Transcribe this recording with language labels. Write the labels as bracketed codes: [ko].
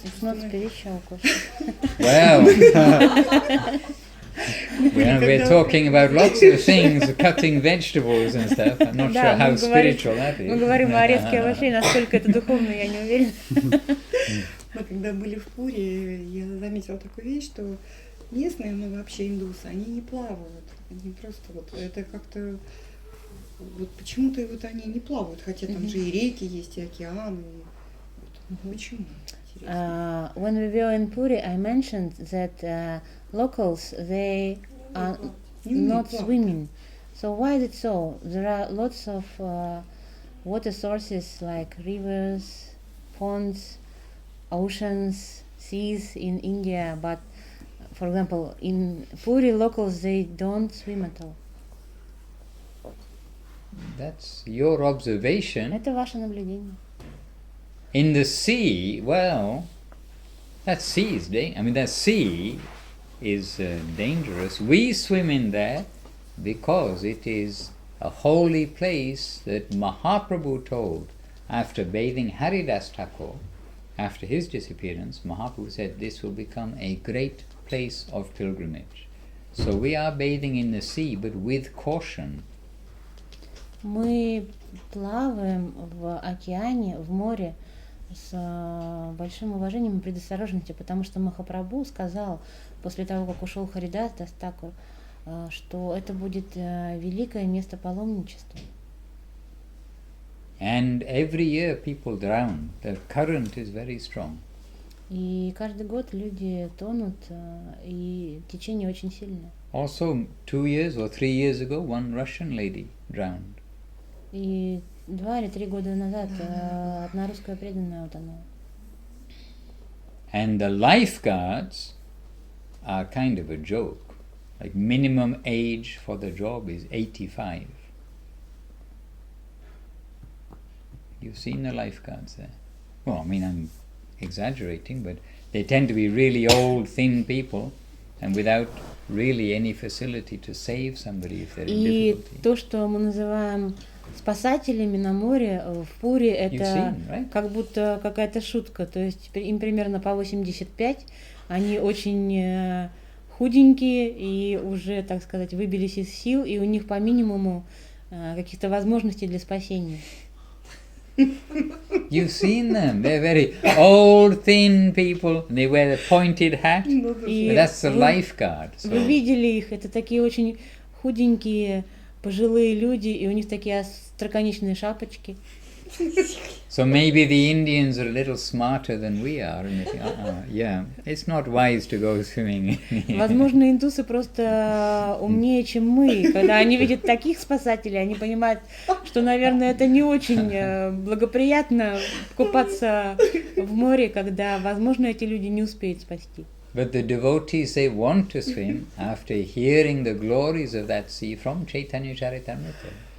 [en] It's not spiritual question. Well, we're talking about lots of things, cutting vegetables and stuff. I'm not sure how spiritual that [ru] Мы [en] is. [ru] говорим о резке овощей, насколько это духовно, я не уверена. Мы когда были в Пури, я заметила такую вещь, что местные, ну вообще индусы, они не плавают. Они просто вот, это как-то, вот почему-то вот они не плавают, хотя там же и реки есть, и океаны. Вот. Почему? Интересно. [en] When we were in Puri, I mentioned that locals, they are not swimming. So why is it so? There are lots of water sources like rivers, ponds, oceans, seas in India, but for example, in Puri, locals, they don't swim at all. That's your observation. [ru] Это ваше наблюдение. [en] In the sea, well, that sea is that sea is dangerous. We swim in there because it is a holy place that Mahaprabhu told after bathing Haridas Thakur. After his disappearance, Mahaprabhu said this will become a great place of pilgrimage. So we are bathing in the sea, but with caution. [ru] Мы плаваем в океане, в море с большим уважением и предосторожностью, потому что Махапрабху сказал после того, как ушел Харидас Дастакур, что это будет великое место паломничества. [en] And every year people drown. The current is very strong. [ru] И каждый год люди тонут, и течение очень сильное. [en] Also, 2 years or 3 years ago, one Russian lady drowned. [ru] И 2 или 3 года назад одна русская преданная утонула. [en] And the lifeguards are kind of a joke. Like minimum age for the job is 85. You've seen the lifeguards there. Well, I mean, I'm exaggerating, but they tend to be really old, thin people, and without really any facility to save somebody if they're in [ru] И [en] difficulty. [ru] то, что мы называем спасателями на море, в Пури, это [en] seen, right? [ru] как будто какая-то шутка. То есть им примерно по 85, они очень худенькие и уже, так сказать, выбились из сил, и у них по минимуму каких-то возможностей для спасения. [en] You've seen them. They're very old, thin people. And they wear the pointed hat. [ru] И [en] That's the lifeguard. So. [ru] Вы видели их, это такие очень худенькие, пожилые люди, и у них такие остроконечные шапочки. [en] So maybe the Indians are a little smarter than we are. And they think, yeah, it's not wise to go swimming. [ru] Возможно, индусы просто умнее, чем мы. Когда они видят таких спасателей, они понимают, что, наверное, это не очень благоприятно купаться в море, когда, возможно, эти люди не успеют спасти. [en] But the devotees, they want to swim after hearing the glories of that sea from Chaitanya Charitamrita.